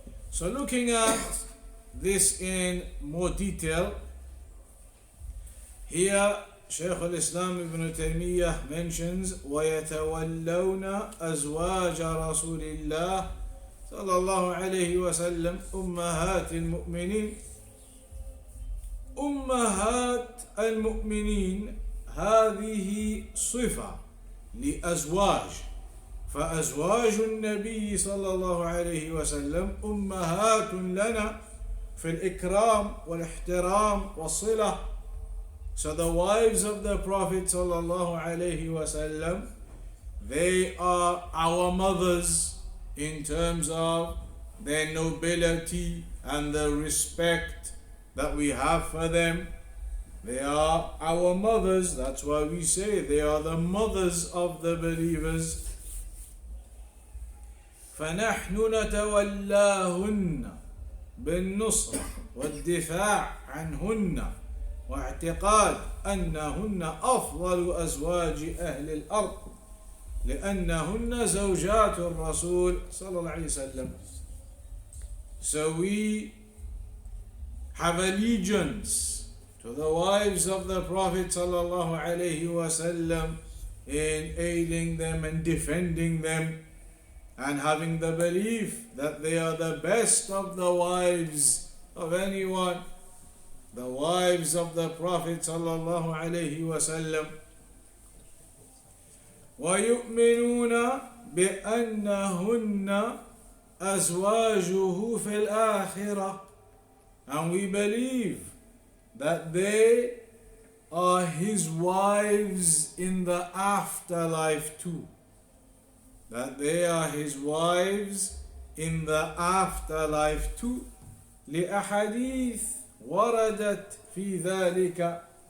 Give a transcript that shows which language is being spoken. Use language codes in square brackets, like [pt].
[en] So looking at this in more detail, here Shaykh al-Islam ibn Taymiyyah mentions [ar] وَيَتَوَلَّوْنَ أَزْوَاجَ رَسُولِ اللَّهِ صلى الله عليه وسلم أمهات المؤمنين. أمهات المؤمنين هذه صفة لأزواج، فأزواج النبي صلى الله عليه وسلم أمهات لنا في الإكرام والاحترام والصلة. [en] So the wives of the Prophet صلى الله عليه وسلم, they are our mothers in terms of their nobility and the respect that we have for them. They are our mothers. That's why we say they are the mothers of the believers. [ar] فنحن نتولاهن بالنصرة والدفاع عنهن واعتقاد أنهن أفضل أزواج أهل الأرض لأنهن زوجات الرسول صلى الله عليه وسلم. [en] So we have allegiance to the wives of the Prophet صلى الله عليه وسلم in aiding them and defending them, and having the belief that they are the best of the wives of anyone, the wives of the Prophet sallallahu alaihi wasallam. [ar] ويؤمنون بأنهن أزواجه في الآخرة. [en] And we believe that they are his wives in the afterlife too. That they are his wives in the afterlife too. [ar] لأحاديث وردت في ذلك.